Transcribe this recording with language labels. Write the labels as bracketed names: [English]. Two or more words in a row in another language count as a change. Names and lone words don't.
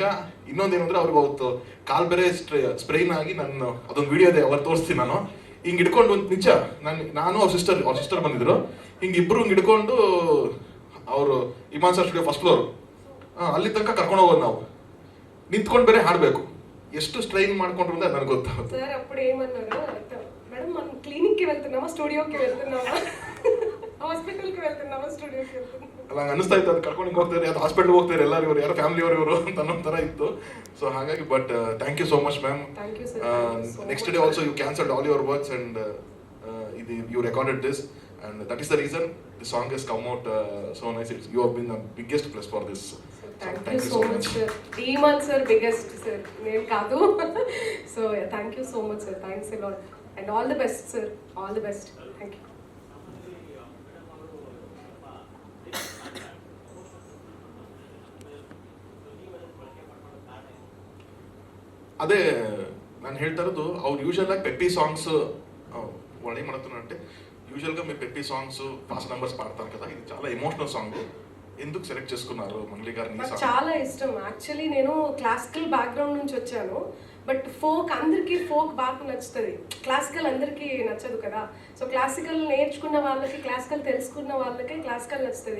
[Kannada] ಇನ್ನೊಂದೇನಂದ್ರೆ ಅವ್ರಿಗೆ ಅವತ್ತು ಕಾಲ್ ಬೇರೆ ಸ್ಪ್ರೈನ್ ಆಗಿ, ನಾನು ಅದೊಂದು ವಿಡಿಯೋ ಇದೆ ಅವ್ರು ತೋರಿಸ್ತೀನಿ. ನಾನು ಹಿಂಗ್ ಹಿಡ್ಕೊಂಡು ಒಂದು ನಿಜ ನಾನು ಅವ್ರ ಸಿಸ್ಟರ್ ಬಂದಿದ್ರು, ಹಿಂಗಿಬ್ರು ಹಿಂಗ್ ಹಿಡ್ಕೊಂಡು ಅವರು ಇಮಾನ್ ಸರ್ ಸ್ಟುಡಿಯೋ [English] first floor [Kannada] ಅಲ್ಲಿ ತನಕ ಕರ್ಕೊಂಡು ಹೋಗೋದು ನಾವು, ನಿಂತ್ಕೊಂಡು ಬೇರೆ ಹಾಡ್ಬೇಕು. ಎಷ್ಟು ಸ್ಟ್ರೈನ್ ಮಾಡ್ಕೊಂಡ್ರು ಅಂತ ನನಗೆ ಗೊತ್ತಾಗುತ್ತೆ. [Telugu] సార్ అప్పుడు ఏమన్నారు, మేడం మనం క్లినిక్కి వెళ్తున్నామా స్టూడియోకి వెళ్తున్నామా హాస్పిటల్కి వెళ్తున్నామా స్టూడియోకి వెళ్తున్నామా [Kannada] ನಂಗೆ ಅನಿಸ್ತಾ ಇತ್ತು ಅದು ಕರ್ಕೊಂಡು ಹೋಗ್ತಾರೆ, ಅದು ಹಾಸ್ಪಿಟ್ಲ್ ಹೋಗ್ತಾರೆ ಎಲ್ಲರೂ, ಇವರು ಯಾರೋ ಫ್ಯಾಮಿಲಿ ಇವರು ಅಂತ ಅನ್ನೋ ಥರ ಇತ್ತು. [English] so ಹಾಗಾಗಿ but thank you so much ma'am. Thank you, sir. Thank you so ನೆಕ್ಸ್ಟ್ much. day also you cancelled all your works and you recorded this, and that is the reason the song has come out so nice. You have been the biggest plus for this. Thank you so much, sir. Demon sir, biggest sir. Name Kadu. So yeah, thank you so much, sir. Thanks a lot. And all the best, sir. All the best. Thank you. [Kannada] ಅದೇ ನಾನು ಹೇಳ್ತಾ ಇರೋದು, ಅವ್ರು ಯೂಶಲ್ ಆಗಿ [English] peppy songs [Kannada] ಒಳ್ಳೆ ಮಾಡುತ್ತೆ. [Telugu] యూజువల్గా మీ [English] peppy songs fast numbers [Telugu] పాడతారు కదా, ఇది చాలా [English] emotional song. [Telugu] ఎందుకు సెలెక్ట్ చేసుకున్నారు మంగ్లీ గారిని? నాకు చాలా ఇష్టం. యాక్చువల్లీ నేను [English] classical background [Telugu] నుంచి వచ్చాను, బట్ ఫోక్ అందరికీ ఫోక్ బాగా నచ్చుతుంది, క్లాసికల్ అందరికీ నచ్చదు కదా. సో క్లాసికల్ నేర్చుకున్న వాళ్ళకి, క్లాసికల్ తెలుసుకున్న వాళ్ళకి క్లాసికల్ నచ్చుతుంది.